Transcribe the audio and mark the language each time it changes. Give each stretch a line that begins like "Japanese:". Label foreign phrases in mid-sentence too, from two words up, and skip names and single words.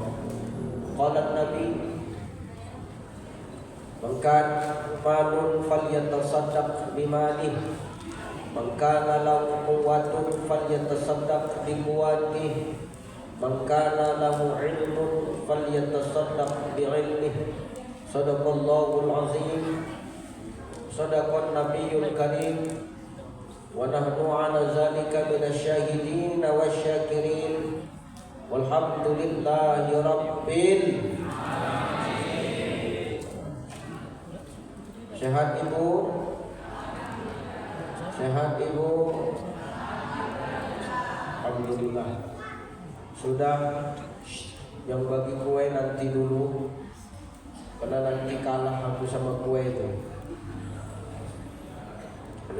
Arabic: قال النبي، من كان له مال فليتصدق بماله، من كان له قوة فليتصدق بقوته، من كان له علم فليتصدق بعلمه. صدق الله العظيم، صدق النبي الكريم، ونحن على ذلك من الشاهدين والشاكرين. والحمد لله رب العالمين.
Indonesian: Sehat Ibu? Sehat Ibu? Alhamdulillah. Sudah, yang bagi kue nanti dulu, karena nanti kalah aku sama kue itu.